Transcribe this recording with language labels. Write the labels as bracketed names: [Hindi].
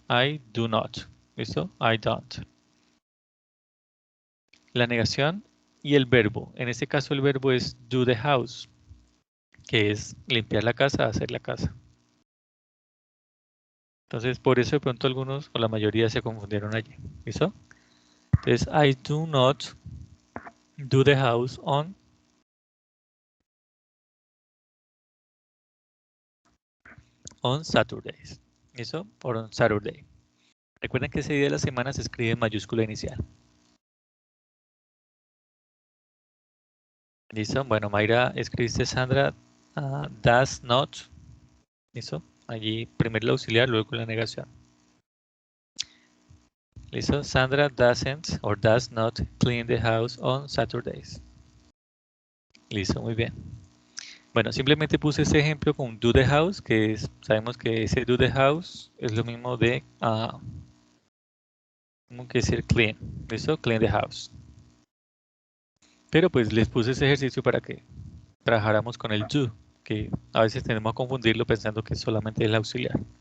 [English] I do not. [Spanish] ¿Listo? [English] I don't. [Spanish] La negación y el verbo. En este caso el verbo es [English] do the house, [Spanish] que es limpiar la casa, hacer la casa. Entonces, por eso de pronto algunos o la mayoría se confundieron allí. ¿Listo? Entonces, [English] I do not do the house on Saturdays. [Spanish] ¿Listo? [English] Or on Saturday. [Spanish] Recuerden que ese día de la semana se escribe en mayúscula inicial. ¿Listo? Bueno, Mayra, escribiste Sandra, [English] does not. [Spanish] ¿Listo? Allí primero el auxiliar, luego la negación. ¿Listo? [English] Sandra doesn't or does not clean the house on Saturdays. [Spanish] Listo, muy bien. Bueno, simplemente puse este ejemplo con [English] do the house, [Spanish] que sabemos que ese do the house es lo mismo de, como que decir clean, ¿listo? [English] Clean the house. [Spanish] Pero pues les puse ese ejercicio para que trabajáramos con el do, que a veces tenemos a confundirlo pensando que solamente es el auxiliar.